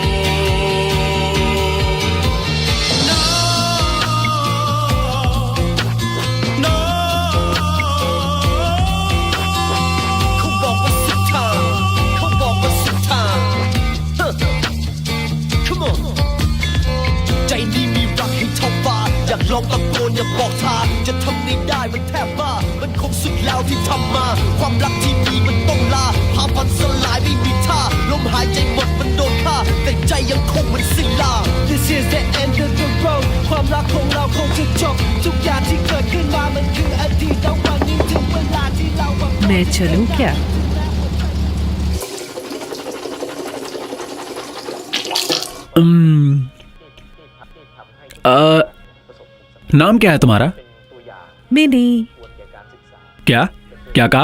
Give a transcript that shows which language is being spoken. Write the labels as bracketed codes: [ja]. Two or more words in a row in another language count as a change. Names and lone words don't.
[th] เขาบอกว่าสุดทางเขาบอกว่าสุดทาง [en] Come on [th] ใจนี้มีรักให้เท่าฟ้าอยากลองตะโกนอยากบอก ทางจะทำไม่ได้มันแทบบ้ามันคงสุดแล้วที่ทำมาความรักที่มีมันต้องลาภาพมันสลายไม่มีท่าลมหายใจหมดมันโดนฆ่าแต่ใจยังคงมันสิ้นลา [en] This is the end of the road [th] ความรักของเราคงจะจบทุกอย่างที่เกิดขึ้นมามันคืออดีตแล้ววันนี้ถึงเวลาที่เรา [hi] मैं चलूं क्या? नाम क्या है तुम्हारा? मिनी क्या क्या कहा?